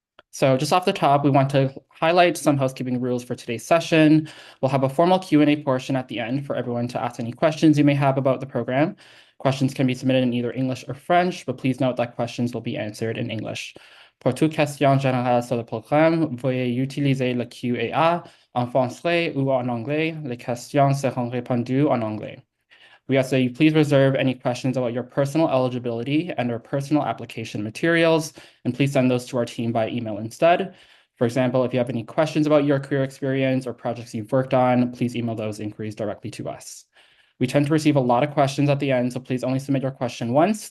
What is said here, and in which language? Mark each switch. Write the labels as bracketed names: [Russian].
[English] So just off the top, we want to highlight some housekeeping rules for today's session. We'll have a formal Q&A portion at the end for everyone to ask any questions you may have about the program. Questions can be submitted in either English or French, but please note that questions will be answered in English. [French] Pour toute question générale sur le programme, veuillez utiliser le Q&A en français ou en anglais. Les questions seront répondues en anglais. [English] We ask that you please reserve any questions about your personal eligibility and or personal application materials, and please send those to our team by email instead. For example, if you have any questions about your career experience or projects you've worked on, please email those inquiries directly to us. We tend to receive a lot of questions at the end, so please only submit your question once.